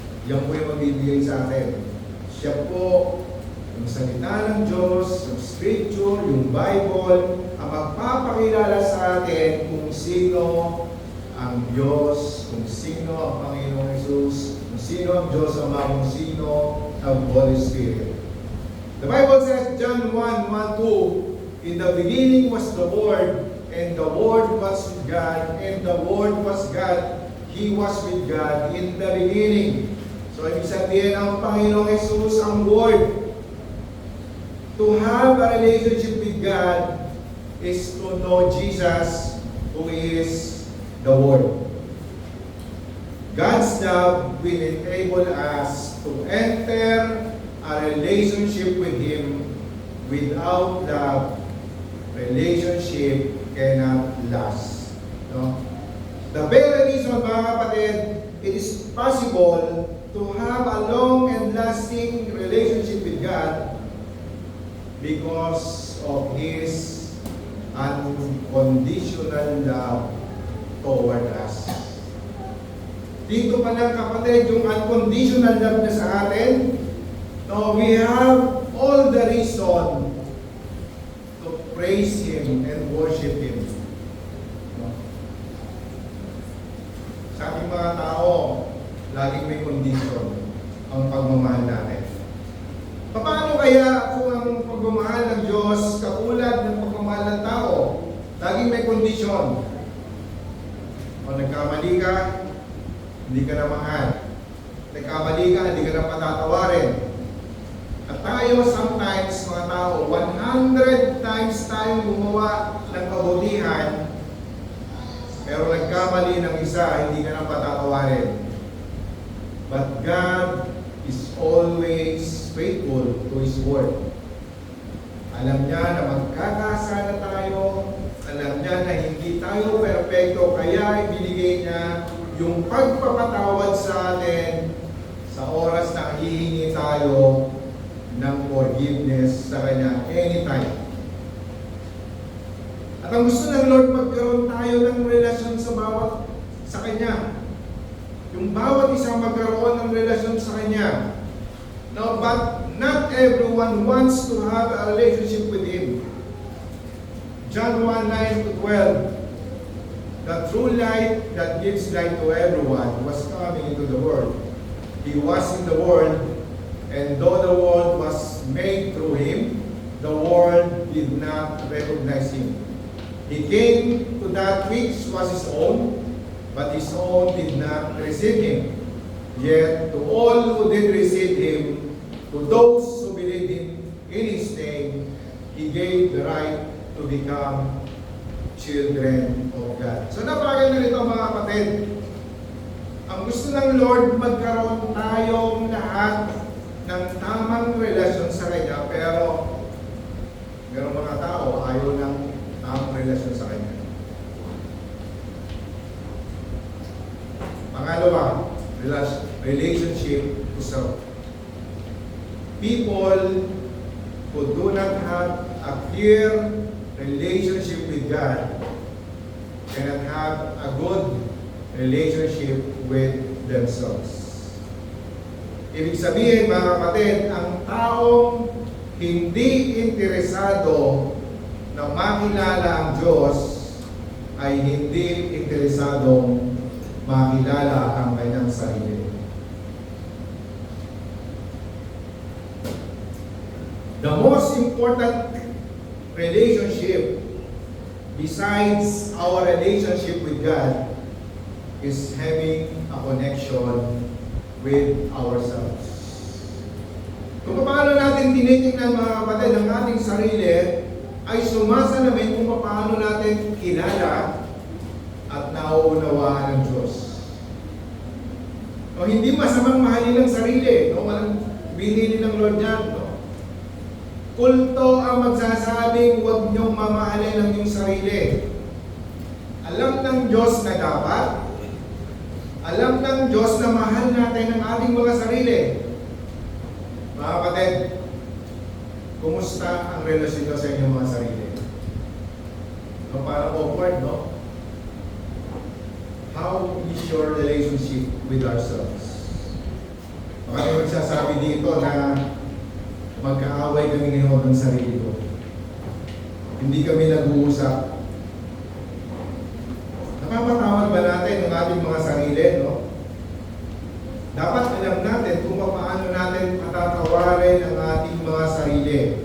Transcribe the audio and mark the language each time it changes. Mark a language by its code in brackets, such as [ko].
[tl] Yan po yung magbibigay sa atin. Siya po, yung salita ng Diyos, yung scripture, yung Bible, ang magpapakilala sa atin kung sino ang Diyos, kung sino ang Panginoong Jesus, kung sino ang Diyos Ama, kung sino ang Holy Spirit. [en] The Bible says, John 1:1-2, in the beginning was the Word, and the Word was with God, and the Word was God. He was with God in the beginning. [tl] So, ibig sabihin ang Panginoong Jesus ang Word. [en] To have a relationship with God is to know Jesus, who is the Word. God's love will enable us to enter a relationship with Him. Without love, relationship cannot last. No? The very reason, [tl] mga kapatid, [en] it is possible to have a long and lasting relationship with God because of His unconditional love toward us. [tl] Dito pa lang, kapatid, yung [en] unconditional love [tl] niya sa atin. [en] So we have all the reason to praise Him and worship Him. No? [tl] Sa ating mga tao, laging may condition ang pagmamahal natin. Paano kaya kung ang pagmamahal ng Diyos katulad ng pagmamahal ng tao, laging may condition? O nagkamali ka, hindi ka na mahal. Nagkamali ka, hindi ka na patatawarin. At tayo sometimes, mga tao, 100 times tayong gumawa ng kabutihan, pero nagkamali ng isa, hindi ka na patatawarin. [en] But God is always faithful to His word. [tl] Alam niya na magkakasala tayo, alam niya na hindi tayo perfecto, kaya ibinigay niya yung pagpapatawad sa atin sa oras na hihingi tayo ng forgiveness sa Kanya anytime. At ang gusto ng Lord, magkaroon tayo ng relasyon sa Kanya. Yung bawat isang magkaroon ng relasyon sa Kanya. [en] Now, but not everyone wants to have a relationship with Him. John 1:9-12, the true light that gives light to everyone was coming into the world. He was in the world, and though the world was made through Him, the world did not recognize Him. He came to that which was His own, but His own did not receive Him. Yet to all who did receive Him, to those who believe in His name, He gave the right to become children of God. [tl] So napakaganda nito, mga kapatid. Ang gusto ng Lord, magkaroon tayong lahat ng tamang relasyon sa Kanya, pero mayroong mga tao ayaw ng tamang relasyon sa Kanya. Pangalawa, [en] relationship to self. People who do not have a clear relationship with God cannot have a good relationship with themselves. [tl] Ibig sabihin, mga kapatid, ang taong hindi interesado na makilala ang Diyos ay hindi interesadong makilala ang kanyang sarili. [en] The most important relationship besides our relationship with God is having a connection with ourselves. [tl] Kung paano natin tinitingnan, mga kapatid, ang ating sarili ay sumasalamin kung paano natin kilala at nauunawaan ng Diyos. O hindi masamang mahalin ang sarili, no? Walang binili ng Lord yan, no? Kulto ang magsasabing huwag niyong mamahalin ang iyong sarili. Alam ng Diyos na dapat, alam ng Diyos na mahal natin ang ating mga sarili. Mga kapatid, kumusta ang relasyon nyo sa inyong mga sarili? No, parang awkward, no? [en] How is your relationship with ourselves? [tl] Baka may magsasabi dito na magkaaway kami ngayon ng sarili ko. Hindi kami nag-uusap. Napapatawad ba natin ang ating mga sarili, no? Dapat alam natin kung paano natin patatawarin ang ating mga sarili.